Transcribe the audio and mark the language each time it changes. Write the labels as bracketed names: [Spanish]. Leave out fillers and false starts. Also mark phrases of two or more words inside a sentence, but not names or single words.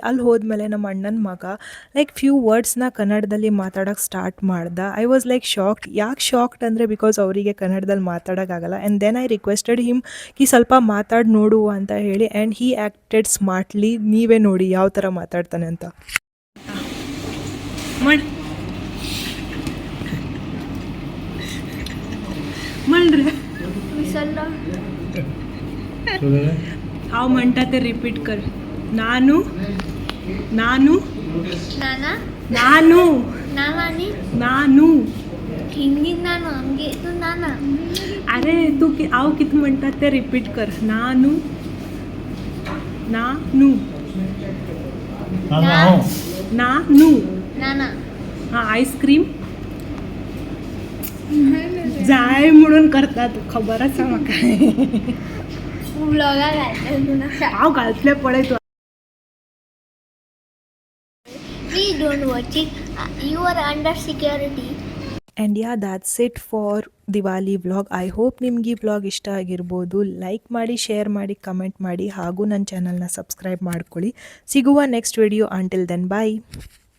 [Kannada] ಅಲ್ಲಿ ಹೋದ್ಮೇಲೆ ನಮ್ಮ ಅಣ್ಣನ ಮಗ [English] like few words [Kannada] ಕನ್ನಡದಲ್ಲಿ ಮಾತಾಡೋಕ್ಕೆ ಸ್ಟಾರ್ಟ್ ಮಾಡ್ದ. [English] I was like shock. [Kannada] ಯಾಕೆ ಶಾಕ್ಡ್ ಅಂದರೆ ಬಿಕಾಸ್ ಅವರಿಗೆ ಕನ್ನಡದಲ್ಲಿ ಮಾತಾಡೋಕ್ಕಾಗಲ್ಲ. [English] and then I requested him [Kannada] ಕಿ ಸ್ವಲ್ಪ ಮಾತಾಡಿ ನೋಡು ಅಂತ ಹೇಳಿ. [English] and he acted smartly. [Kannada] ನೀವೇ ನೋಡಿ ಯಾವ ಥರ ಮಾತಾಡ್ತಾನೆ ಅಂತ. [Konkani] म्हणरे हाव म्हणता ते रिपीट कर. नानू नानू नाना नानू नानी नानू. हिंदी नानू आमगे तू नाना. अरे तू आव किती म्हणतात ते रिपीट कर. नानू नानू नानू. नाना हां आईस्क्रीम जाय म्हणून करतात, खबरच आहे म्हाका. ब्लॉगा घालता हांव घालतले पळय तूं. [English] Please don't watch it. You are under security. and ya that's it for Diwali vlog. I hope [Kannada] ನಿಮ್ಗೆ ಈ ವ್ಲಾಗ್ ಇಷ್ಟ ಆಗಿರ್ಬೋದು. ಲೈಕ್ ಮಾಡಿ, ಶೇರ್ ಮಾಡಿ, ಕಮೆಂಟ್ ಮಾಡಿ, ಹಾಗೂ ನನ್ನ ಚಾನಲ್ನ ಸಬ್ಸ್ಕ್ರೈಬ್ ಮಾಡ್ಕೊಳ್ಳಿ. [English] ಸಿಗುವ next video. until then bye.